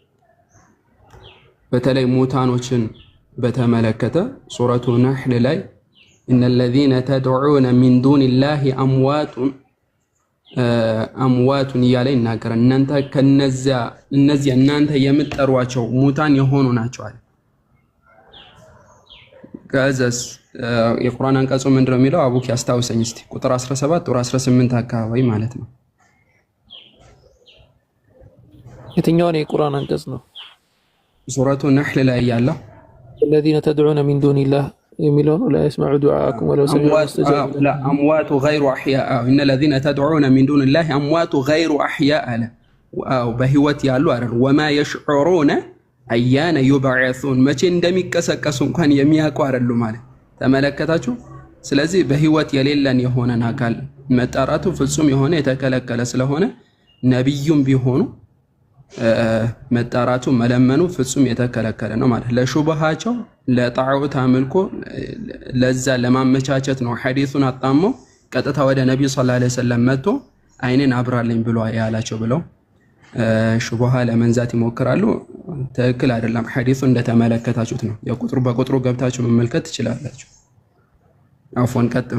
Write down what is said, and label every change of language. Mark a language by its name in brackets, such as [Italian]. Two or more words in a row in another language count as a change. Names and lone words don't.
[Amharic] በተለይ ሙታኖችን በተመለከተ ሱረቱ ነህል ላይ [Arabic] إن الذين تدعون من دون الله أموات [Amharic] እያለ ይናገራል። እናንተ ከነዚያ እናንተ የምትጠሯቸው ሙታን የሆኑ ናቸው አለ። ከዛስ የቁርአን አንቀጹ ምንድነው የሚለው? አቡኪ አስታውሰኝ እስቲ። ቁጥር 17 ቁጥር 18 አካባቢ ማለት ነው። የትኛውን የቁርአን አንቀጽ ነው? ሱረቱ ነህል ላይ ያለው [Arabic] الذين تدعون من دون الله [Amharic] የሚለው ነው። [Arabic] لا يسمع دعاءكم ولو سمعوا استجاب لا اموات غير احياء ان الذين تدعون من دون الله اموات غير احياء له [Amharic] በህይወት ያሉ አይደል? [Arabic] وما يشعرون ايان يبعثون [Amharic] መቼ እንደሚቀሰቀሱ እንኳን የሚያውቁ አይደሉ ማለት ተመለከታችሁ። ስለዚህ በህይወት የሌለን የሆነን አካል መጣራቱ ፍጹም የሆነ የተከለከለ ስለሆነ ነብዩም ቢሆኑ መጣራቱ መለመኑ ፍጹም የተከለከለ ነው ማለት ለሹብሃቸው ለጣዖት አምልኮ ለዛ ለማመቻቸት ነው። ሐዲሱን አጣመው ቀጥታ ወደ ነብዩ [Arabic] صلى الله عليه وسلم [Amharic] መጥቶ አይኔን አብራልኝ ብሎ ያላቸው ብለው ሹብሃ ለመንዛት ይሞክራሉ። ትክክል አይደለም። ሐዲሱ እንደተመለከታችሁት ነው። በቁጥሩ ገብታችሁ መመልከት ትችላላችሁ። አፎን ቀጥሉ።